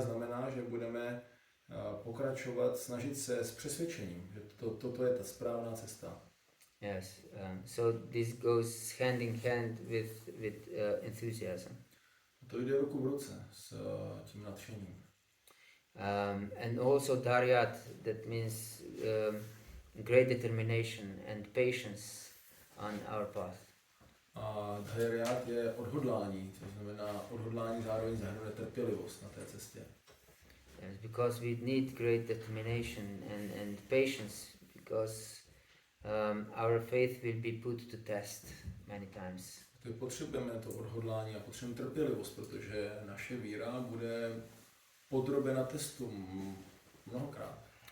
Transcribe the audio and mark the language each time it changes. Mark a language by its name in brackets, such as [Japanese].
[Czech] znamená, že budeme pokračovat, snažit se s přesvědčením, že toto je ta správná cesta. [English] Yes, so this goes hand in hand with enthusiasm. [Czech] To jde ruku v ruce s tím nadšením. [English] And also daryat, that means great determination and patience on our path. [Czech] A dharyat je odhodlání, což znamená odhodlání zároveň zahrnuje trpělivost na té cestě. [English] Yes, because we need great determination and patience, because our faith will be put to test many times. [Czech] Potřebujeme to odhodlání a potřebujeme trpělivost, protože naše víra bude podrobena testům mnohokrát.